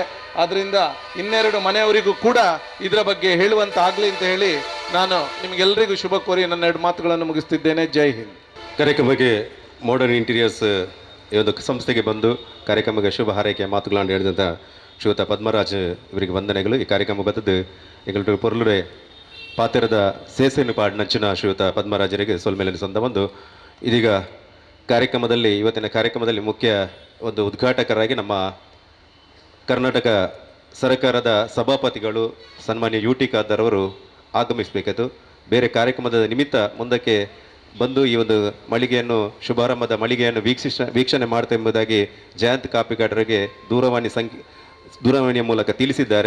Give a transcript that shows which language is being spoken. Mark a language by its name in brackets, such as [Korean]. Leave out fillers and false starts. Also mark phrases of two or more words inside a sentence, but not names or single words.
[Kannada] ಆದ್ದರಿಂದ ಇನ್ನೆರಡು ಮನೆಯವರಿಗೂ ಕೂಡ ಇದರ ಬಗ್ಗೆ ಹೇಳುವಂತಾಗಲಿ ಅಂತ ಹೇಳಿ ನಾನು ನಿಮಗೆಲ್ಲರಿಗೂ ಶುಭ ಕೋರಿ ನನ್ನ 2 ಮಾತುಗಳನ್ನು ಮುಗಿಸ್ತಿದ್ದೇನೆ. ಜೈ ಹಿಂದ್. ಕಾರ್ಯಕ್ರಮಕ್ಕೆ ಮಾಡರ್ನ್ ಇಂಟೀರಿಯರ್ಸ್ ಈ ಒಂದು ಸಂಸ್ಥೆಗೆ ಬಂದು ಕಾರ್ಯಕ್ರಮಕ್ಕೆ ಶುಭ ಹಾರೈಕೆಯ ಮಾತುಗಳನ್ನು ಹೇಳಿದಂಥ ಶ್ರೀಯುತ ಪದ್ಮರಾಜ್ ಇವರಿಗೆ ವಂದನೆಗಳು. ಈ ಕಾರ್ಯಕ್ರಮ ಬರ್ತದ್ದು ಎಂಗಳೂ [Tulu] ಪೊರ್ಲುಡೆ ಪಾತೆರದ ಸೇಸೆನು ಪಾಡ್ ನಂಚಿನ ಶ್ರೀಯುತ ಪದ್ಮರಾಜರಿಗೆ ಸೋಲ್ಮೇಲಿನ ಸಂದ [Kannada] ಒಂದು ಇದೀಗ ಕಾರ್ಯಕ್ರಮದಲ್ಲಿ ಇವತ್ತಿನ ಕಾರ್ಯಕ್ರಮದಲ್ಲಿ ಮುಖ್ಯ ಒಂದು ಉದ್ಘಾಟಕರಾಗಿ ನಮ್ಮ ಕರ್ನಾಟಕ ಸರ್ಕಾರದ ಸಭಾಪತಿಗಳು ಸನ್ಮಾನ್ಯ ಯು ಟಿ ಖಾದರ್ ಅವರು ಆಗಮಿಸಬೇಕಾಯಿತು. ಬೇರೆ ಕಾರ್ಯಕ್ರಮದ ನಿಮಿತ್ತ ಮುಂದಕ್ಕೆ ಬಂದು ಈ ಒಂದು ಮಳಿಗೆಯನ್ನು ಶುಭಾರಂಭದ ಮಳಿಗೆಯನ್ನು ವೀಕ್ಷಣೆ ಮಾಡ್ತಾ ಎಂಬುದಾಗಿ ಜಯಂತ್ ಕಾಪಿಗಾಡರಿಗೆ ದೂರವಾಣಿಯ ಮೂಲಕ ತಿಳಿಸಿದ್ದಾರೆ.